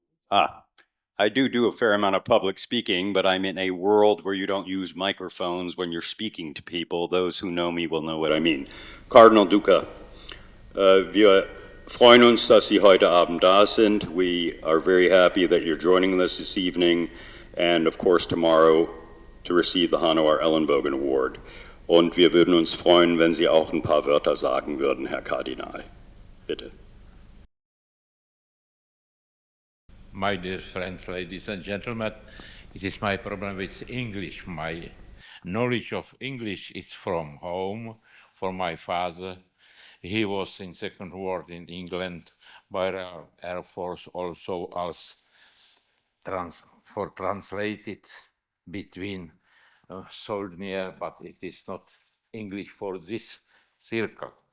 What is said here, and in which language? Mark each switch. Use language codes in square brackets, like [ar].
[en] I do a fair amount of public speaking, but I'm in a world where you don't use microphones when you're speaking to people. Those who know me will know what I mean. [de] Cardinal Duca, wir freuen uns, dass Sie heute Abend da sind. [en] We are very happy that you're joining us this evening, and of course tomorrow to receive the Hanauer Ellenbogen Award. [de] Und wir würden uns freuen, wenn Sie auch ein paar Wörter sagen würden, Herr Kardinal. Bitte. [en] My dear friends, ladies and gentlemen, it is my problem with English. My knowledge of English is from home, from my father. He was in Second World in England by the Air Force, also as translated between soldier, but it is not English for this circle.